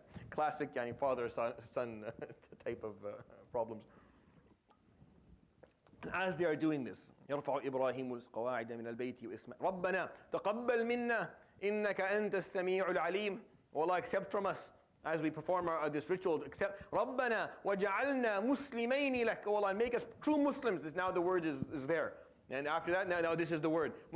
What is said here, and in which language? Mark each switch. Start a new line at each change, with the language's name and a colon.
English: Classic father-son type of problems. As they are doing this,
Arabic: يرفع إبراهيم القواعد من البيت وإسماعيل ربنا تقبل منا إنك أنت السميع العليم.
English: Allah, accept from us as we perform this ritual. Accept
Arabic: ربنا وجعلنا مسلمين لك.
English: Allah, make us true Muslims. Now the word is there. And after that, now this is the word.